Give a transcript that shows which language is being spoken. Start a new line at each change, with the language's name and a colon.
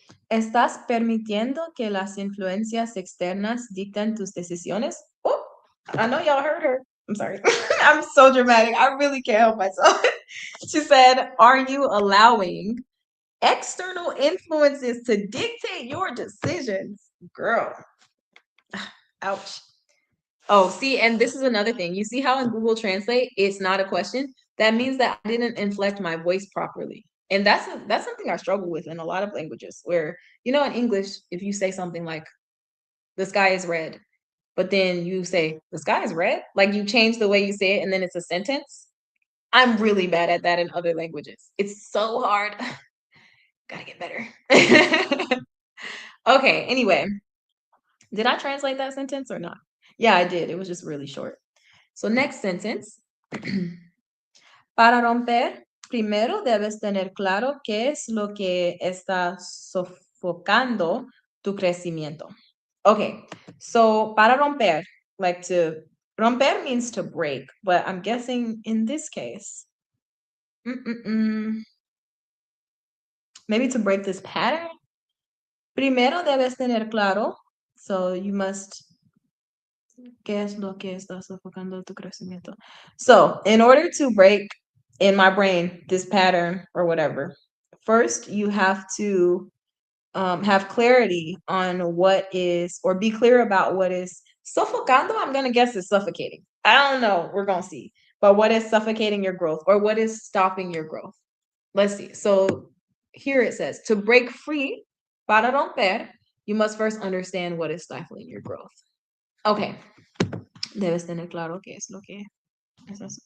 Spanish: ¿Estás permitiendo que las influencias externas dicten tus decisiones?
English: Oh, I know y'all heard her. I'm sorry. I'm so dramatic. I really can't help myself. She said, are you allowing external influences to dictate your decisions? Girl, ouch. Oh, see, and this is another thing. You see how in Google Translate it's not a question? That means that I didn't inflect my voice properly. And that's something I struggle with in a lot of languages where, you know, in English, if you say something like the sky is red, but then you say the sky is red, like you change the way you say it and then it's a sentence. I'm really bad at that in other languages. It's so hard. Gotta get better. Okay, anyway, did I translate that sentence or not? Yeah, I did. It was just really short. So next sentence.
Spanish: Para romper, primero debes tener claro qué es lo que está sofocando tu crecimiento.
English: Okay, so
Spanish: para romper,
English: like to romper means to break, but I'm guessing in this case, maybe to break this pattern.
Spanish: Primero debes tener claro,
English: so you must
Spanish: ¿qué es lo que está sofocando tu crecimiento?
English: So, in order to break in my brain this pattern or whatever, first you have to have clarity on what is, or be clear about what is sufocando. I'm going to guess is suffocating. I don't know. We're going to see. But what is suffocating your growth or what is stopping your growth? Let's see. So, here it says to break free,
Spanish: para romper,
English: you must first understand what is stifling your growth.
Spanish: Okay, debes tener claro qué es lo que es eso.